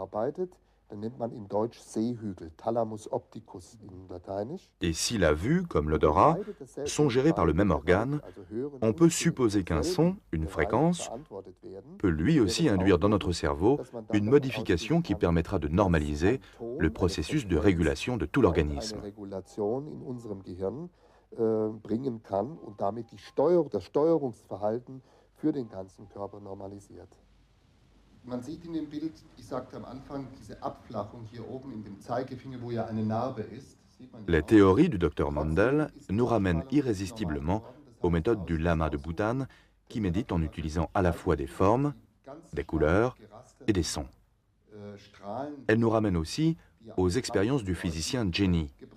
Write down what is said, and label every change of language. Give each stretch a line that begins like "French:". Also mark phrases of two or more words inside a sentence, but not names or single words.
French: Et si la vue, comme l'odorat, sont gérés par le même organe, on peut supposer qu'un son, une fréquence, peut lui aussi induire dans notre cerveau une modification qui permettra de normaliser le processus de régulation de tout l'organisme.
German: Man sieht in dem Bild, ich sagte am Anfang, diese Abflachung hier oben in dem Zeigefinger, wo ja eine Narbe ist.
French: Les théories du docteur Mandel nous ramènent irrésistiblement aux méthodes du lama de Bhoutan, qui médite en utilisant à la fois des formes, des couleurs et des sons. Elle nous ramène aussi aux expériences du physicien Jenny.